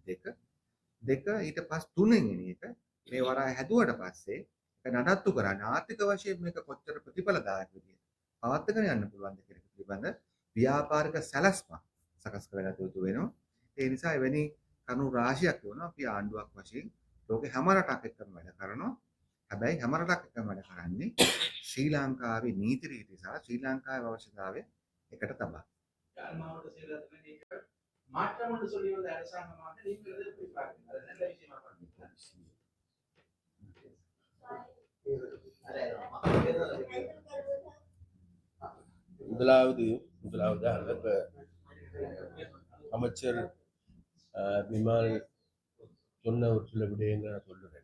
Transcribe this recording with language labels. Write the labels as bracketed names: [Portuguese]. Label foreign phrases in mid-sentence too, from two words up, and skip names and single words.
[Sinhala] දෙක ඊට පස්සේ තුන්වෙනි එක මේ වරාය හැදුවට පස්සේ ඒක නඩත්තු කරන්න ආර්ථික වශයෙන් මේක කොච්චර ප්‍රතිඵලදායක විදියට පවත්වාගෙන යන්න පුළුවන්ද කියන එක පිළිබඳ ව්‍යාපාරික සැලැස්ම සකස් කරගත යුතු වෙනවා. ඒ නිසා එවැනි කරුණු රාශියක් වෙනවා. අපි ආණ්ඩුවක් වශයෙන් ලෝකේ හැම රටක් එක්කම වැඩ කරනවා. හැබැයි හැම රටක් එක්කම වැඩ කරන්නේ ශ්‍රී ලංකාවේ නීති රීති සහ ශ්‍රී ලංකාවේ අවශ්‍යතාවය එකට තබා. [Tamil] மாவட்ட செயலகத்தில் மாற்றம் என்று சொல்லி வந்த அரசாங்கமாக நீங்கள் எப்படி பார்க்கிறீங்க? அது நல்ல விஷயமா பார்க்கிறீங்களா? முதலாவதாக இப்ப அமைச்சர் விமல் சொன்ன ஒரு சில விடயங்கள் நான் சொல்லுறேன்.